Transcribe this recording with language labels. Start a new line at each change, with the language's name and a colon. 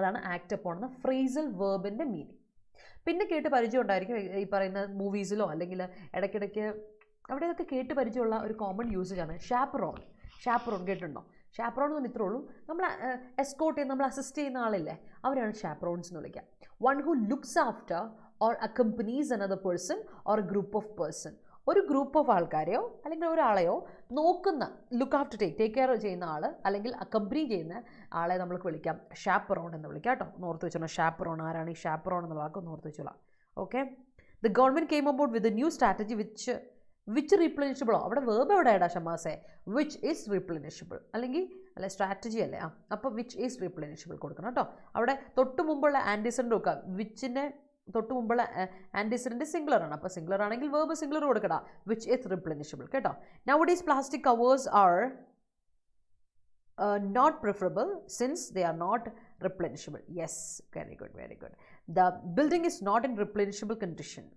Malayalam: അതാണ് act upon എന്ന phrasal വേർബിൻ്റെ meaning. പിന്നെ കേട്ട് പരിചയം ഉണ്ടായിരിക്കും ഈ പറയുന്ന മൂവീസിലോ അല്ലെങ്കിൽ ഇടയ്ക്കിടയ്ക്ക് അവിടെയൊക്കെ കേട്ട് പരിചയമുള്ള ഒരു കോമൺ യൂസേജാണ് ഷാപ്പറോൺ. കേട്ടിട്ടുണ്ടോ? ഷാപ്പറോൺ എന്ന് പറഞ്ഞാൽ ഇത്രേ ഉള്ളൂ, നമ്മൾ എസ്കോർട്ട് ചെയ്യുന്ന, നമ്മൾ അസിസ്റ്റ് ചെയ്യുന്ന ആളില്ലേ, അവരാണ് ഷാപ്പറോൺസ് എന്ന് വിളിക്കുക.
English: One who looks after or accompanies another person or a group of person.
Malayalam: ഒരു ഗ്രൂപ്പ് ഓഫ് ആൾക്കാരെയോ അല്ലെങ്കിൽ ഒരാളെയോ നോക്കുന്ന, ലുക്ക് ആഫ്റ്റർ ടേക്ക് കെയർ ചെയ്യുന്ന ആൾ അല്ലെങ്കിൽ അക്കംപനി ചെയ്യുന്ന ആളെ നമ്മൾക്ക് വിളിക്കാം ഷാപ്പറോൺ എന്ന് വിളിക്കാം കേട്ടോ. ഒന്ന് ഓർത്ത് വെച്ചോളാം. ഷാപ്പറോൺ ആരാണ്? ഈ ഷാപ്പറോൺ എന്ന വാക്ക് ഒന്ന് ഓർത്ത് വെച്ചോളാം. Okay.
English: the government came about with a new strategy which റീപ്ലനിഷബിളോ,
Malayalam: അവിടെ വേർബ് എവിടെയാടാ ഷമാസേ?
English: which is replenishable
Malayalam: അല്ലെങ്കിൽ അല്ലെ സ്ട്രാറ്റജി അല്ലേ? അപ്പോൾ വിച്ച് ഈസ് റീപ്ലനിഷബിൾ കൊടുക്കണം കേട്ടോ. അവിടെ തൊട്ട് മുമ്പുള്ള ആൻറ്റിസെൻ്റ് നോക്കുക. വിച്ചിൻ്റെ തൊട്ട് മുമ്പുള്ള ആൻറ്റിസിഡൻറ്റ് സിംഗുലർ ആണ്. അപ്പോൾ സിംഗുലർ ആണെങ്കിൽ വേർബ് സിംഗുലർ കൊടുക്കടാ.
English: which is replenishable
Malayalam: കേട്ടോ.
English: Nowadays plastic covers are not preferable since they are not replenishable. Yes, very good. The building is not in replenishable condition.